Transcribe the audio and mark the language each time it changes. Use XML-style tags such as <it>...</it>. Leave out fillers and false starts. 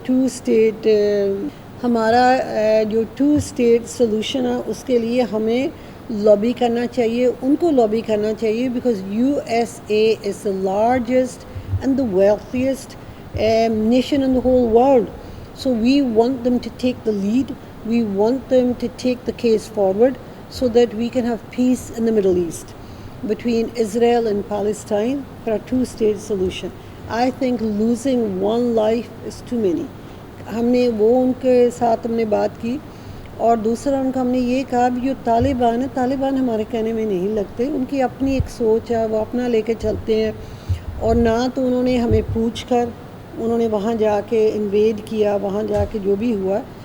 <ur>2 state ہمارا جو 2 state solution ہے اس کے لیے ہمیں لابی کرنا چاہیے، ان کو لابی کرنا چاہیے،</ur> <en>Because USA is the largest and the wealthiest nation in the whole world. So we want them to take the lead. We want them to take the case forward so that we can have peace in the Middle East between Israel and Palestine for a 2-state solution. I think losing one life is too many.</en> <ur>ہم نے وہ ان کے ساتھ ہم نے بات کی، اور دوسرا ان کا ہم نے یہ کہا بھی جو طالبان ہیں، طالبان ہمارے کہنے میں نہیں لگتے، ان کی اپنی ایک سوچ ہے، وہ اپنا لے کے چلتے ہیں، اور نہ تو انہوں نے ہمیں پوچھ کر انہوں نے وہاں جا کے انویڈ کیا، وہاں جا کے جو بھی ہوا.</ur>